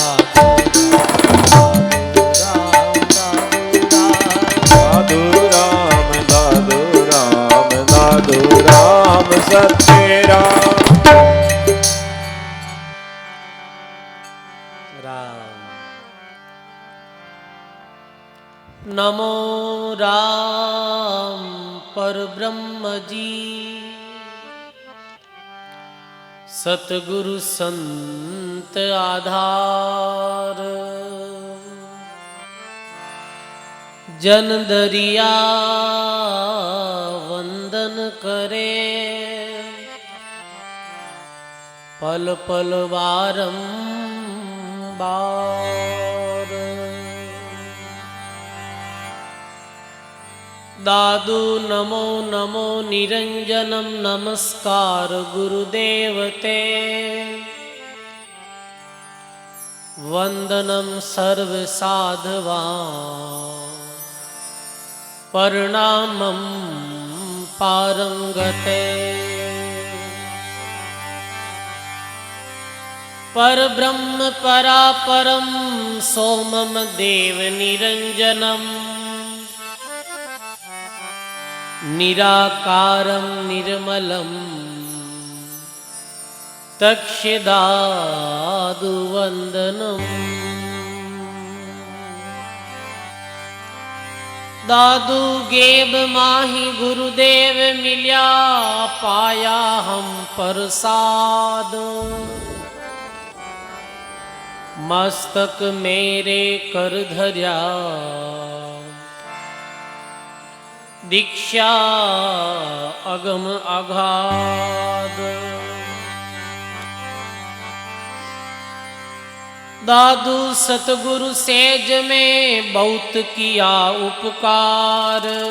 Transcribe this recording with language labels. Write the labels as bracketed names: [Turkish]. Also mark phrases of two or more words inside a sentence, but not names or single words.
[Hindi] सत्य राम नमो राम परब्रह्म जी सतगुरु संत आधार जन दरिया वंदन करे पल पल बारंबार [Sanskrit] दादू नमो नमो निरंजनम नमस्कार गुरुदेवते वंदनम सर्व साधवा प्रणामं पारंगते परब्रह्म परापरम सोमम देव निरंजनम निराकारं निर्मलं [Hindi] तक्षदादु वंदनम दादू गेब माही गुरुदेव मिल्या पाया हम प्रसाद मस्तक मेरे कर धर्या दीक्षा अगम अगाध दादू सतगुरु सेज में बहुत किया उपकार